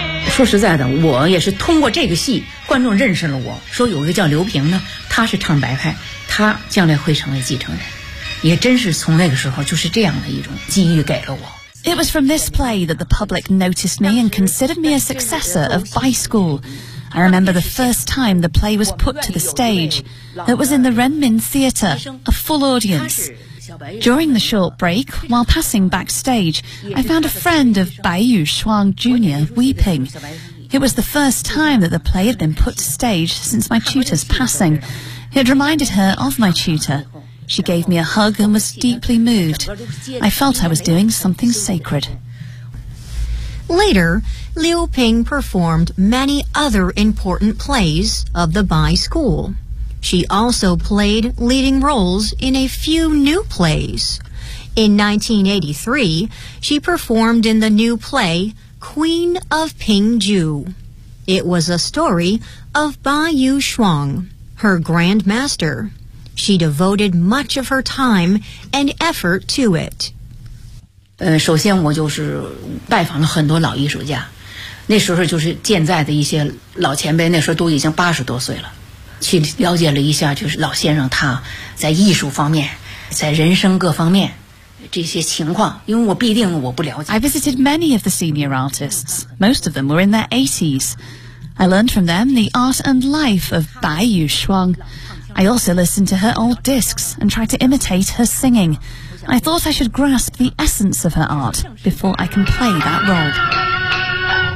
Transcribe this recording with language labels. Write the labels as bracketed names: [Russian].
[Chinese] 说实在的，我也是通过这个戏，观众认识了我，说有一个叫刘平呢，他是唱白派，他将来会成为继承人，也真是从那个时候就是这样的一种机遇给了我。 [English] It was from this play that the public noticed me and considered me a successor of Bai School. I remember the first time the play was put to the stage. It was in the Renmin Theater, a full audience. During the short break, while passing backstage, I found a friend of Bai Yu Shuang Jr. weeping. It was the first time that the play had been put to stage since my tutor's passing. It reminded her of my tutor. She gave me a hug and was deeply moved. I felt I was doing something sacred. Later, Liu Ping performed many other important plays of the Bai School. She also played leading roles in a few new plays. In 1983, she performed in the new play, Queen of Ping Ju. It was a story of Ba Yu Shuang, her grandmaster. She devoted much of her time and effort to it. [Chinese] 首先我就是拜访了很多老艺术家，那时候就是健在的一些老前辈，那时候都已经八十多岁了，去了解了一下，就是老先生他在艺术方面，在人生各方面这些情况，因为我毕竟我不了解。 [English] I visited many of the senior artists. Most of them were in their 80s. I learned from them the art and life of Bai Yuxuang. I also listened to her old discs and tried to imitate her singing. I thought I should grasp the essence of her art before I can play that role.